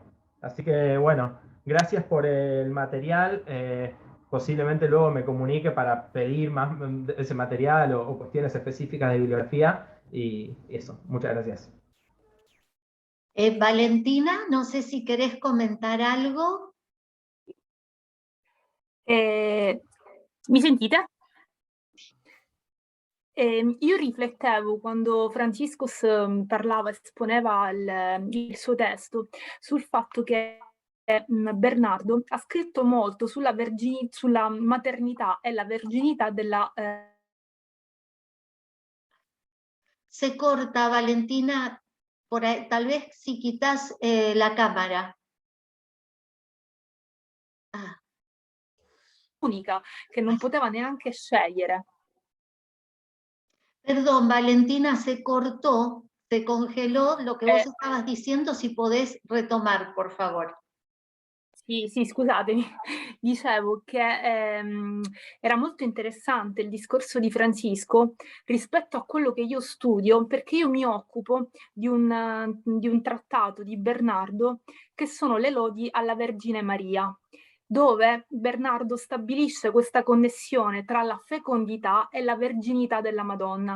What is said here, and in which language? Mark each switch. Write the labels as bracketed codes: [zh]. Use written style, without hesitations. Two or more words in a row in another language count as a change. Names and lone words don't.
[es] Así que bueno, gracias por el material. Posiblemente luego me comunique para pedir más de ese material o cuestiones específicas de bibliografía, y eso, muchas gracias. Valentina, no sé si querés comentar algo. [it] Mi sentite? Io riflettevo quando Franciscus parlava, esponeva il suo testo, sul fatto che Bernardo ha scritto molto sulla maternità e la verginità della... [es] Se corta, Valentina, por ahí, tal vez si quitas la cámara. [it] unica, che non poteva neanche scegliere. [es] Perdón, Valentina, se cortó, se congeló lo que vos estabas diciendo, si podés retomar, por favor. [it] Sì, scusatemi, dicevo che era molto interessante il discorso di Francisco rispetto a quello che io studio, perché io mi occupo di un trattato di Bernardo che sono le lodi alla Vergine Maria, dove Bernardo stabilisce questa connessione tra la fecondità e la verginità della Madonna.